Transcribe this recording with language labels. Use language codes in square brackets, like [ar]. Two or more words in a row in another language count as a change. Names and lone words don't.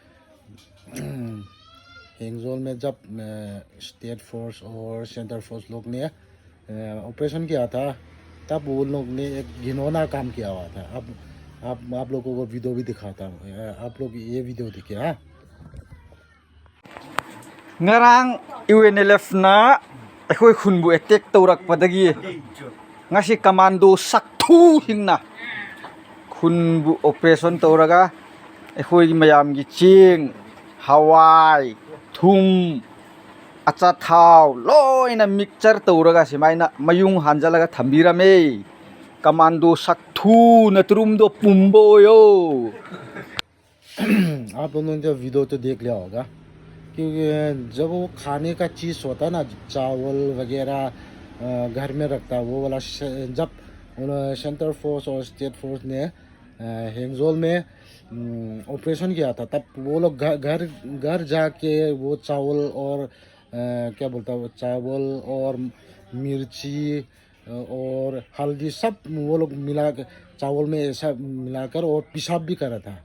[hi] हेंगजोल में जब स्टेट फोर्स और सेंटर फोर्स लोग ने ऑपरेशन किया था, तब वो लोग ने एक घिनौना काम किया हुआ था। अब आप लोगों को वीडियो भी दिखाता हूँ, आप लोग ये वीडियो देखिए। हाँ, [mni] ngarang UNLF na akhoi khunbu attack tawrak padagi ngasi commando sakthu hingna khunbu operation tawraga akhoi mayam gi ching hawai thum acha thau loina mixture tawraga simaina mayung hanjalaga thambirame commando sakthu natrum do pumbo yo [hi] आप लोगों ने वीडियो तो देख लिया होगा, क्योंकि जब वो खाने का चीज़ होता है ना, चावल वगैरह घर में रखता है, वो वाला जब सेंटर फोर्स और स्टेट फोर्स ने हेंगजोल में ऑपरेशन किया था, तब वो लोग घर घर जाके वो चावल और क्या बोलता है, चावल और मिर्ची और हल्दी सब वो लोग मिला चावल में ऐसा मिलाकर और पेशाब भी करा था।